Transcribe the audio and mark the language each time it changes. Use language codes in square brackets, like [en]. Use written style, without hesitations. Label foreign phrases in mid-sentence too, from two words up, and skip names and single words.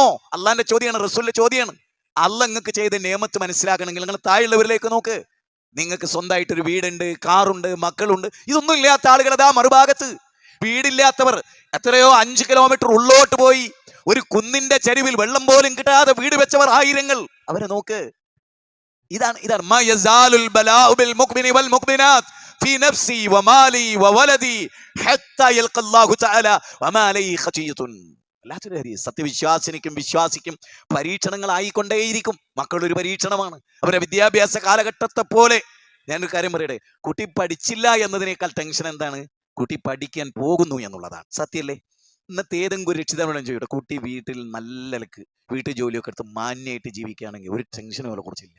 [ml] അള്ളാന്റെ ചോദ്യമാണ്, റസൂലിന്റെ ചോദ്യമാണ്. അള്ളാഹ് നിങ്ങൾക്ക് ചെയ്ത നിയമത്ത് മനസ്സിലാക്കണമെങ്കിൽ നിങ്ങൾ താഴെയുള്ളവരിലേക്ക് നോക്ക്. നിങ്ങൾക്ക് സ്വന്തമായിട്ടൊരു വീടുണ്ട്, കാറുണ്ട്, മക്കളുണ്ട്. ഇതൊന്നും ഇല്ലാത്ത ആളുകൾ അതാ മറുഭാഗത്ത്. വീടില്ലാത്തവർ എത്രയോ 5 കിലോമീറ്റർ ഉള്ളോട്ട് പോയി ഒരു കുന്നിന്റെ ചരിവിൽ വെള്ളം പോലും കിട്ടാതെ വീട് വെച്ചവർ ആയിരങ്ങൾ. അവരെ നോക്ക്. [ar] ഇതാണ് في نفسي ومالي وولدي حتى يلقى الله تعالى وما عليه خطيئة. [ml] സത്യവിശ്വാസിനിക്കും വിശ്വാസിക്കും പരീക്ഷണങ്ങൾ ആയിക്കൊണ്ടേയിരിക്കും. മക്കളൊരു പരീക്ഷണമാണ്. അവരുടെ വിദ്യാഭ്യാസ കാലഘട്ടത്തെ പോലെ. ഞാനൊരു കാര്യം പറയട്ടെ, കുട്ടി പഠിച്ചില്ല എന്നതിനേക്കാൾ ടെൻഷൻ എന്താണ്? കുട്ടി പഠിക്കാൻ പോകുന്നു എന്നുള്ളതാണ്. സത്യല്ലേ? ഇന്നത്തെ ഏതെങ്കിലും ഒരു രക്ഷിതാവിനും ചോദിക്കട്ടെ, കുട്ടി വീട്ടിൽ നല്ലക്ക് വീട്ടു ജോലിയൊക്കെ എടുത്ത് മാന്യമായിട്ട് ജീവിക്കുകയാണെങ്കിൽ ഒരു ടെൻഷനും അവരെ കുറിച്ചില്ല.